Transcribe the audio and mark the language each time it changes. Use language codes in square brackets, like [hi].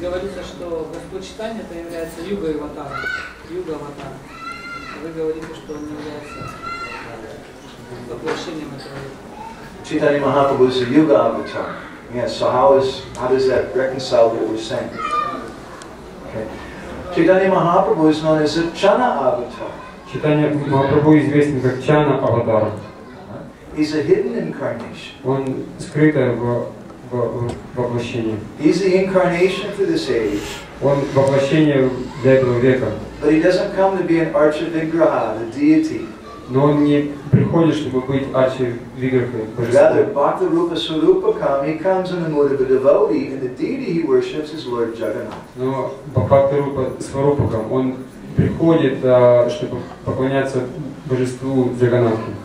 [ru] Говорится, что Господь Чайтанья это является юга-аватаром. Юга-аватар. Вы говорите, что он является воплощением этого. [en] Chaitanya Mahaprabhu is a Yuga avatar. Yes, so how does that reconcile with what we're saying? Okay. Chaitanya Mahaprabhu is known as a Chana avatar. [ru] Читание Махапрабху известен как Чана Аватара. [en] He's a hidden incarnation. [ru] Он скрытое воплощение. [en] He's the incarnation for this age. [ru] Он воплощение для этого века. [en] But he doesn't come to be an Archa-Vigraha, the deity. [ru] Но он не приходит, чтобы быть Арча-Виграхой, [en] Rather, [ru] божеством. [en] Bhakta Rupa Swarupa come, he comes in the mood of a devotee, and the deity he worships is Lord Jagannath. [ru] Но Бхакта Рупа Сварупакам, он приходит, чтобы поклоняться божеству Джаганнатхи.